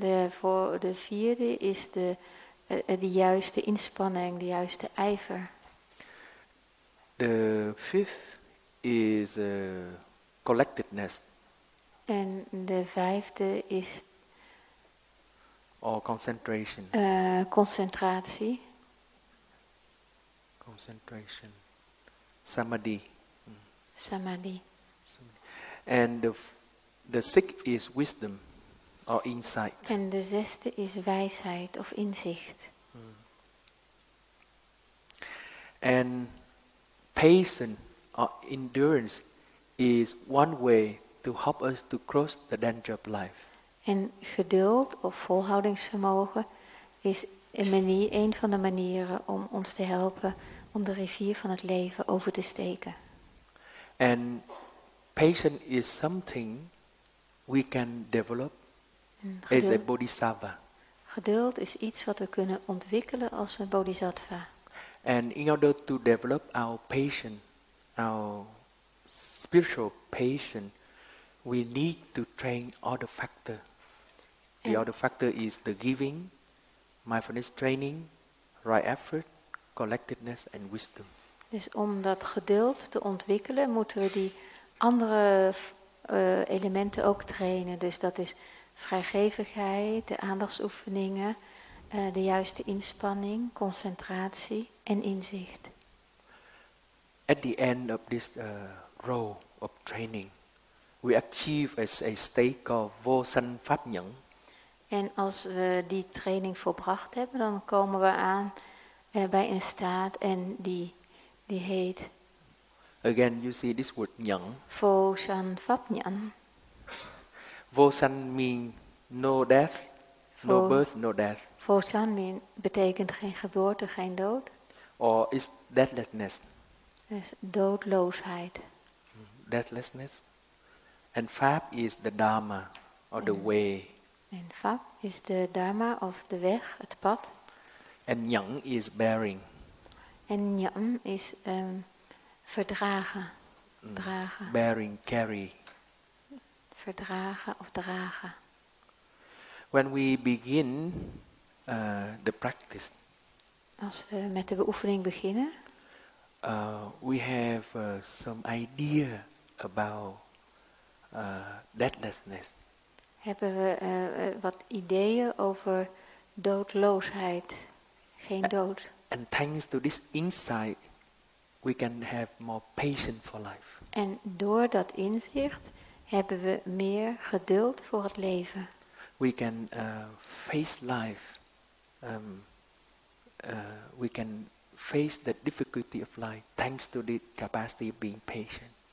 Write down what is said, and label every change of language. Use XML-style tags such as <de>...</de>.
<nl>voor de vierde is de juiste inspanning, de juiste ijver.</nl> <en>The fifth is collectedness</en> <nl>En de vijfde is</nl> <en>or concentration.</en> <nl>concentratie.</nl> <en>Concentration. Samadhi.</en> <nl>Samadhi.</nl> <en>And the sixth is wisdom or insight.</en> <nl>En de zesde is wijsheid of inzicht.</nl> <en>And patience or endurance is one way to help us to cross the danger of life.</en> <nl>En geduld of volhoudingsvermogen is een van de manieren om ons te helpen om de rivier van het leven over te steken.</nl> <en>And patience is something we can develop as a bodhisattva.</en> <nl>Geduld is iets wat we kunnen ontwikkelen als een bodhisattva.</nl> <en>And in order to develop our patience, our spiritual patience, we need to train other factor. The other factor is the giving, mindfulness training, right effort, collectedness and wisdom.</en> <nl>Dus om dat geduld te ontwikkelen moeten we die andere elementen ook trainen. Dus dat is vrijgevigheid, de aandachtsoefeningen, de juiste inspanning, concentratie en inzicht.</nl> <en>At the end of this row of training, we achieve a state called vô sanh pháp nhẫn.</en> <nl>En als we die training volbracht hebben, dan komen we aan bij een staat en die heet</nl> <en>Again, you see this word nhẫn.</en> <vi>Vô sanh pháp nhẫn.</vi> <en>Vô sanh means no death, no birth, no death.</en> <nl>Vô sanh betekent geen geboorte, geen dood.</nl> <en>Or is deathlessness.</en> <nl>Dus doodloosheid.</nl> <en>Deathlessness. And Phap is the Dharma, or the way.</en> <nl>En Phap is de Dharma of de weg, het pad.</nl> <en>And Nhẫn is bearing.</en> <nl>En Nhẫn is verdragen, dragen.</nl> <en>Bearing, carry.</en> <nl>Verdragen of dragen.</nl> <en>When we begin the practice,</en> <nl>als we met de beoefening beginnen,</nl> <en>we have some idea about deathlessness.</en> <nl>Hebben we wat ideeën over doodloosheid, geen dood.</nl> <en>And thanks to this insight, we can have more patience for life.</en> <nl>En door dat inzicht hebben we meer geduld voor het leven.</nl> <en>We can face life. We can face the difficulty of life thanks to the capacity of being patient.</en>